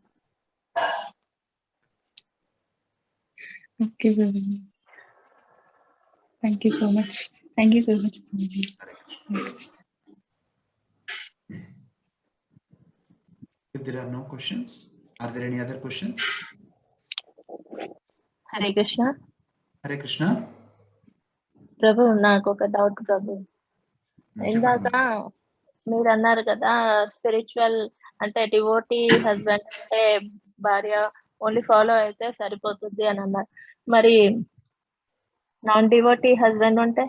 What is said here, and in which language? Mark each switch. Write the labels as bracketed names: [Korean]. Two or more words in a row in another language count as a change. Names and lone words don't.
[English] Okay, Prabhuji. Thank you so much. Thank you so much, Prabhuji. If there are no questions, Are there any other questions? [Telugu] హరే కృష్ణ. [English] Hare Krishna. [Telugu] ప్రభు నాకు ఒక డౌట్ ప్రభు. ఇందాక మీరు అన్నారు కదా స్పిరిచువల్ అంటే [English] devotee husband [Telugu] అంటే భార్య [English] only follow [Telugu] అయితే సరిపోతుంది అని అన్నారు. మరి [English] non devotee husband [Telugu] ఉంటే?